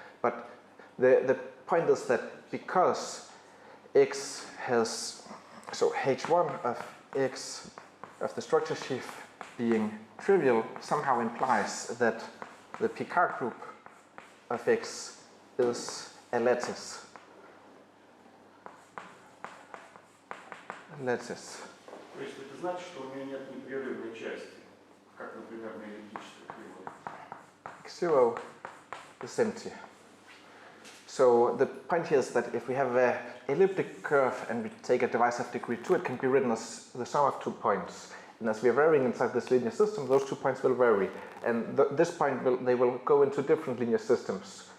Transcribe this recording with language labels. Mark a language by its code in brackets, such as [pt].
[en] But the point is that because x has, so h1 of x of the structure sheaf being trivial somehow implies that the Picard group of x is a lattice. Lattice. [ru] То есть это значит, что у меня нет непрерывной части, как, например, на эллиптической кривой. [en] X0 is empty. So the point here is that if we have an elliptic curve and we take a divisive degree 2, it can be written as the sum of 2 points. And as we are varying inside this linear system, those 2 points will vary. And this point, they will go into different linear systems.